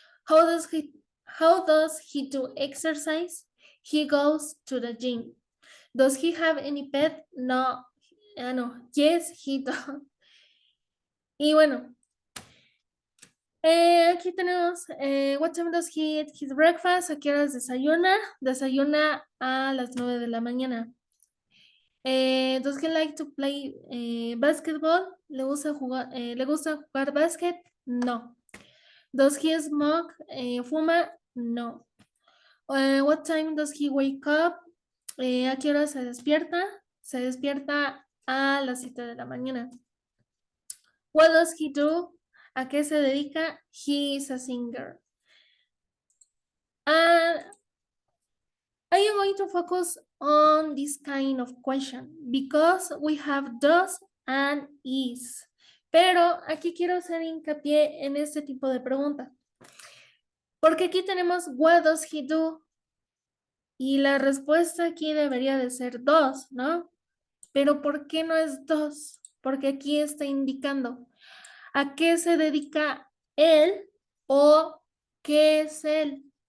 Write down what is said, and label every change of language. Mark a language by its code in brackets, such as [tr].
[en] How does he do exercise? He goes to the gym. Does he have any pet? No. No. Yes, he does. [es] Y bueno, aquí tenemos, [en] what time does he eat his breakfast? [es] ¿A qué horas desayuna? Desayuna a las 9 de la mañana. [en] Does he like to play basketball? [es] ¿Le gusta jugar básquet? No. [en] Does he smoke? [es] ¿Fuma? [en] No. What time does he wake up? [es] ¿A qué hora se despierta? Se despierta a las 7 de la mañana. [en] What does he do? [es] ¿A qué se dedica? [en] He is a singer. I am going to focus on this kind of question because we have does and is. [es] Pero aquí quiero hacer hincapié en este tipo de pregunta. Porque aquí tenemos [en] what does he do? [es] Y la respuesta aquí debería de ser does, ¿no? Pero ¿por qué no es does? Porque aquí está indicando a qué se dedica él o qué es él.